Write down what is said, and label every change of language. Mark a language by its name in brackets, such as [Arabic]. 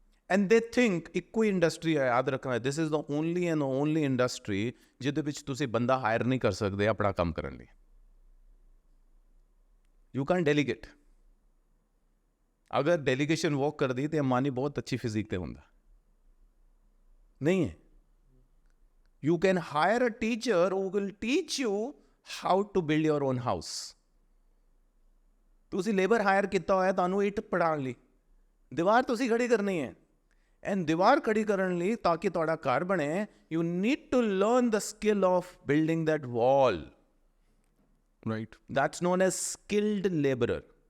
[English] And they think [Punjabi] ਇੱਕੋ ਹੀ industry ਹੈ, ਯਾਦ ਰੱਖਣਾ, [English] this is the only and only industry [Punjabi] ਜਿਹਦੇ ਵਿੱਚ ਤੁਸੀਂ ਬੰਦਾ ਹਾਇਰ ਨਹੀਂ ਕਰ ਸਕਦੇ ਆਪਣਾ ਕੰਮ ਕਰਨ ਲਈ। [English] You can't delegate. [Punjabi] ਅਗਰ ਡੈਲੀਗੇਸ਼ਨ ਵਰਕ ਕਰਦੀ ਤੇ ਅੰਬਾਨੀ ਬਹੁਤ ਅੱਛੀ ਫਿਜ਼ੀਕ ਤੇ ਹੁੰਦਾ ਨਹੀਂ ਹੈ। [English] You can hire a teacher who will teach you how to build your own house. [Punjabi] ਤੁਸੀਂ ਲੇਬਰ ਹਾਇਰ ਕੀਤਾ ਹੋਇਆ ਤੁਹਾਨੂੰ ਇੱਟ ਪੜਾਉਣ ਲਈ, ਦੀਵਾਰ ਤੁਸੀਂ ਖੜੀ ਕਰਨੀ ਹੈ। ਐਂਡ ਦੀਵਾਰ ਖੜੀ ਕਰਨ ਲਈ ਤਾਂ ਕਿ ਤੁਹਾਡਾ ਘਰ ਬਣੇ, [English] You need to learn the skill of building that wall. [Punjabi] Right. [English] That's known as skilled labourer.